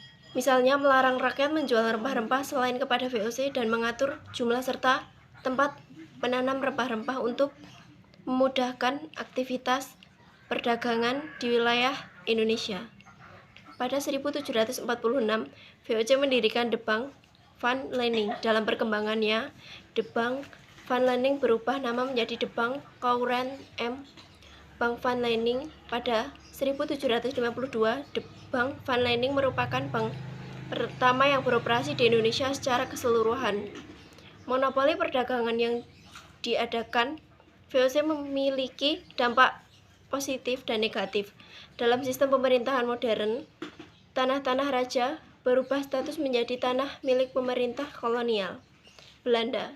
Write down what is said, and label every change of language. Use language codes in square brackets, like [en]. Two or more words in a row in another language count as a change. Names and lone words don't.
[id] Misalnya melarang rakyat menjual rempah-rempah selain kepada VOC dan mengatur jumlah serta tempat penanam rempah-rempah untuk memudahkan aktivitas perdagangan di wilayah Indonesia. Pada 1746, VOC mendirikan The Bank van Lening. Dalam perkembangannya, The Bank van Lening berubah nama menjadi The Bank Courant M. Bank van Lening. Pada 1752, The Bank van Lening merupakan bank pertama yang beroperasi di Indonesia secara keseluruhan. Monopoli perdagangan yang diadakan VOC memiliki dampak positif dan negatif. Dalam sistem pemerintahan modern, tanah-tanah raja berubah status menjadi tanah milik pemerintah kolonial Belanda.